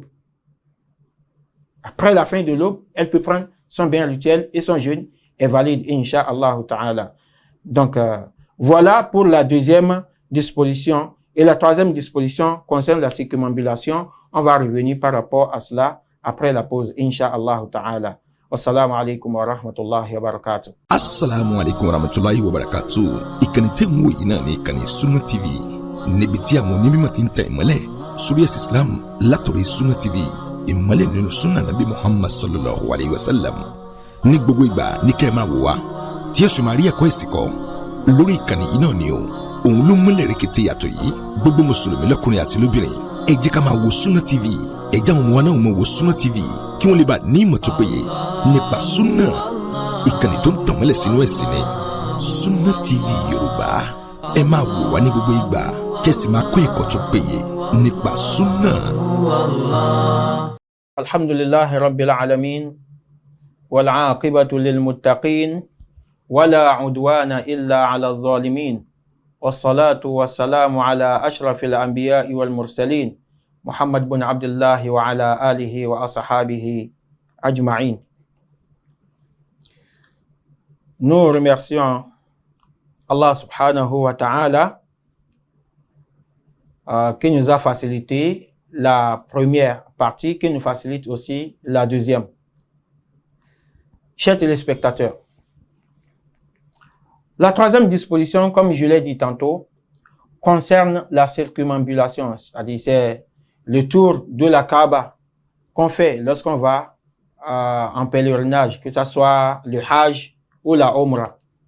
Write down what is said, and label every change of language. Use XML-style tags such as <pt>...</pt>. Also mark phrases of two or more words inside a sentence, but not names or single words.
<fr>Après la fin de l'aube, elle peut prendre son bain rituel et son jeûne est valide,</fr> <ar>إن شاء الله تعالى.</ar> <fr>Donc, voilà pour la deuxième disposition. Et la troisième disposition concerne la circumambulation. On va revenir par rapport à cela après la pause,</fr> <ar>إن شاء الله تعالى. والسلام عليكم ورحمة الله وبركاته. السلام عليكم ورحمة الله وبركاته.</ar> <yo>Ìkànnì tẹ́ ń wò yìí náà ní ìkànnì Sunna TV. Níbi tí àwọn onímọ̀ ti ń tẹ ìmọ́lẹ̀ sórí ẹ̀sìn Islam látọ̀rọ̀ Sunna TV. Ìmọ́lẹ̀ nínú Sunna Nabi Muhammad</yo> <ar>صلى الله عليه وسلم.</ar> <yo>Ní gbogbo ìgbà ní kẹ́ ẹ máa wò wá tí ẹ sì máa rí ẹ̀kọ́ ìsìn kọ́ lórí ìkànnì yìí náà ni o. Òun ló múlẹ̀ rẹ̀kẹ̀tẹ̀ yàtọ̀ yìí. Gbogbo mùsùlùmí lọ́kùnrin àti lóbìnrin ẹ jẹ́ ká máa wo Sunna TV. Ẹ jẹ́ àwọn ọmọ wa náà máa wo Sunna TV kí wọ́n lè bá ní ìmọ̀ tó péye nípa Sunna. Ìkànnì tó ń tàn mọ́lẹ̀ sínú ẹ̀sìn ni Sunna TV Yorùbá. Ẹ máa wò wá ní gbogbo ìgbà kẹ́sì máa kọ́ ẹ̀kọ́ tó péye nípa Sunna.</yo> <ar>الحمد لله رب العالمين. والعاقبة للمتقين ولا عدوان إلا على الظالمين والصلاة والسلام على أشرف الأنبياء والمرسلين محمد بن عبد الله وعلى آله وأصحابه أجمعين.</ar> <fr>Nous remercions Allah</fr> <ar>سبحانه وتعالى</ar> <fr>qui nous a facilité la première partie, qui nous facilite aussi la deuxième. Chers téléspectateurs, la troisième disposition, comme je l'ai dit tantôt, concerne la circumambulation, c'est-à-dire c'est le tour de la Kaaba qu'on fait lorsqu'on va en pèlerinage, que ce soit le Hajj ou la Umrah.</fr>